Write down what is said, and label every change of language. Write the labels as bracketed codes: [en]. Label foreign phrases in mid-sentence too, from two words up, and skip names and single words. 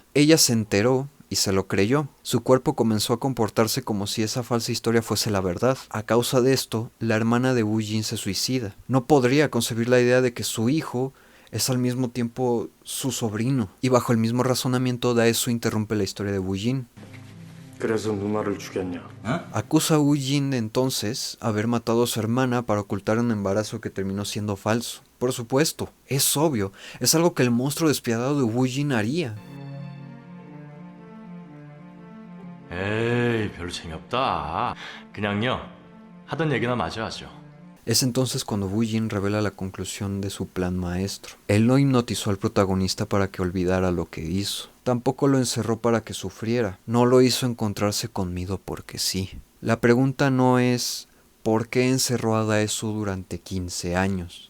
[es] Ella se enteró y se lo creyó. Su cuerpo comenzó a comportarse como si esa falsa historia fuese la verdad. A causa de esto, la hermana de Wu Jin se suicida. No podría concebir la idea de que su hijo es al mismo tiempo su sobrino. Y bajo el mismo razonamiento, Dae-su interrumpe la historia de Wu Jin. [ko] 그래서 누나를 죽였냐? [es] Acusa a Wu Jin de entonces haber matado a su hermana para ocultar un embarazo que terminó siendo falso. Por supuesto, es obvio, es algo que el monstruo despiadado de Wu Jin haría. [ko] 에이, 별로 재미없다. 그냥요, 하던 얘기나 마저 하죠. [es] Es entonces cuando Wu Jin revela la conclusión de su plan maestro. Él no hipnotizó al protagonista para que olvidara lo que hizo. Tampoco lo encerró para que sufriera. No lo hizo encontrarse con miedo porque sí. La pregunta no es ¿por qué encerró a Dae-su durante 15 años?